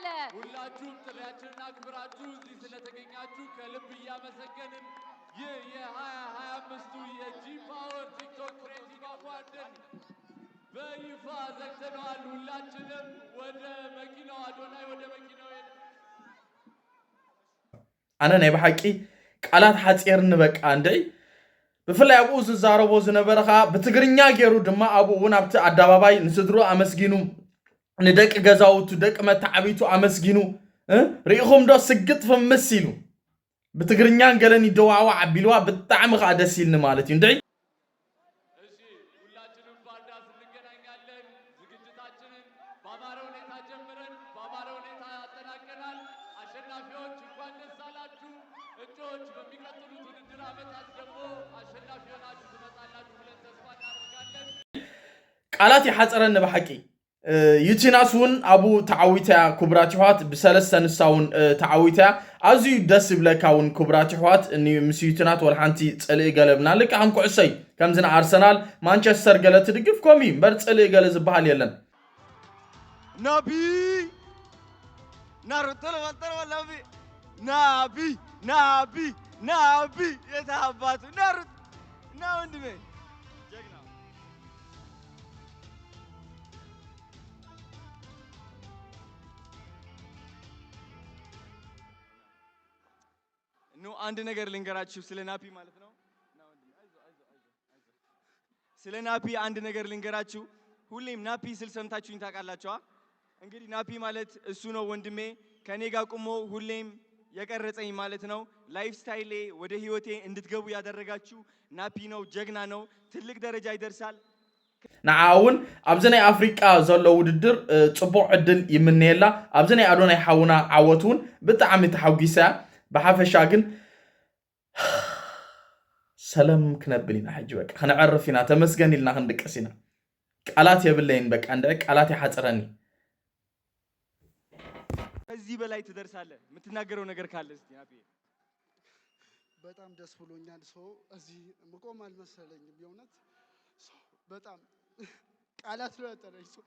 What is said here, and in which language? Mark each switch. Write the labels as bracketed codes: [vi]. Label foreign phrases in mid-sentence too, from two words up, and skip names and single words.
[am] ሁላችሁም ጥሪያችንን አክብራችሁ እዚህ ስለተገኛችሁ ከልብ እያመሰገንን ይህ የ2025ቱ የጂ ፓወር ቲክቶክ ክሬቲቭ አዋርድን በይፋ ዘግተነዋል። ሁላችንም ወደ መኪናው አዶናይ ወደ መኪናው [ti] አነ ናይ ብሓቂ ቃላት ሓፂርኒ በቃ እንደይ ብፍላይ ኣብኡ ዝዛረቦ ዝነበረ ከዓ ብትግርኛ ገይሩ ድማ ኣብኡ እውን ኣብቲ ኣደባባይ ንስድሩ ኣመስጊኑ ንደቂ ገዛውቱ ደቂ መታዓቢቱ ኣመስጊኑ ርኢኹም ዶ ስግጥ ፍምስ ኢሉ ብትግርኛን ገለን ይደዋዋ ዓቢልዋ ብጣዕሚ ከዓ ደስ ኢልኒ ማለት እዩ እንደይ። [am] እሺ ሁላችንም ባርዳስ እንገናኛለን። ዝግጅታችንን በአማረ ሁኔታ ጀምረን በአማረ ሁኔታ ያጠናቀናል። አሸናፊዎች እንኳን ደስ አላችሁ። እጩዎች በሚቀጥሉት ውድድር ዓመታት ደግሞ አሸናፊ ሆናችሁ ትመጣላችሁ ብለን ተስፋ እናደርጋለን። [ti] ቃላት ይሓፀረኒ ብሓቂ ዩቲናስ እውን ኣብኡ ተዓዊትያ ክቡራት ይሕዋት ብሰለስተ ንሳ እውን ተዓዊትያ ኣዝዩ ደስ ይብለካ እውን ክቡራት ይሕዋት ምስ ዩቲናት ወላ ሓንቲ ፀልኢ ገለ ብና ልክዕ ከም ኩዕሶይ ከምዝና ኣርሰናል ማንቸስተር ገለ ትድግፍ ከምኡ እምበር ፀልኢ ገለ ዝበሃል የለን። [am] ናቢ ናቢ ናቢ ናቢ የታባቱ ናሩት ና ወንድሜ ጀግና። ኑ አንድ ነገር ልንገራችሁ ስለ ናፒ ማለት ነው። ስለ ናፒ አንድ ነገር ልንገራችሁ። ሁሌም ናፒ ስል ሰምታችሁኝ ታውቃላችኋ። እንግዲህ ናፒ ማለት እሱ ነው ወንድሜ፣ ከኔ ጋር ቁሞ ሁሌም የቀረጸኝ ማለት ነው። ላይፍ ስታይሌ ወደ ህይወቴ እንድትገቡ ያደረጋችሁ ናፒ ነው። ጀግና ነው። ትልቅ ደረጃ ይደርሳል። [ti] ንዓ እውን ኣብዚ ናይ ኣፍሪቃ ዘሎ ውድድር ፅቡቅ ዕድል ይምነየላ። ኣብዚ ናይ ኣዶናይ ሓውና ዓወት እውን ብጣዕሚ ተሓጒሳ እያ። ብሓፈሻ ግን ሰላም ክነብል ኢና ሕጂ በቃ ክንዕርፍ ኢና ተመስገን ኢልና ክንድቅስ ኢና። ቃላት የብለይን በቃ እንደ ቃላት ይሓፅረኒ። [am] ከዚህ በላይ ትደርሳለህ። የምትናገረው ነገር ካለ እስቲ ናፒ። በጣም ደስ ብሎኛል። እዚህ መቆም አልመሰለኝም። የእውነት በጣም ቃላት ነው ያጠረኝ።